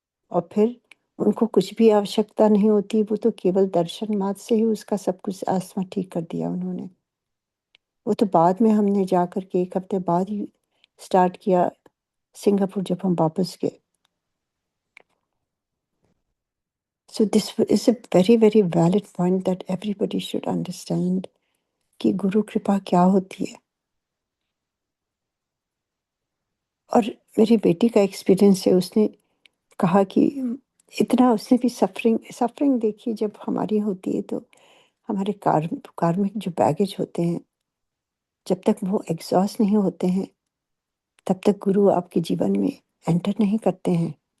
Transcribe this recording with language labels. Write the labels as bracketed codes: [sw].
[hi] और फिर उनको कुछ भी आवश्यकता नहीं होती, वो तो केवल दर्शन मात्र से ही उसका सब कुछ अस्थमा ठीक कर दिया उन्होंने। वो तो बाद में हमने जा कर के 1 हफ्ते बाद ही स्टार्ट किया, सिंगापुर जब हम वापस गए। [en] So this is a very, very valid point that everybody should understand [hi] कि गुरु कृपा क्या होती है। और मेरी बेटी का एक्सपीरियंस है, उसने कहा कि इतना उसने भी सफ़रिंग सफ़रिंग देखी जब हमारी होती है, तो हमारे कार्मिक जो बैगेज होते हैं, जब तक वो एग्ज़ॉस्ट नहीं होते हैं, तब तक गुरु आपके जीवन में एंटर नहीं करते हैं।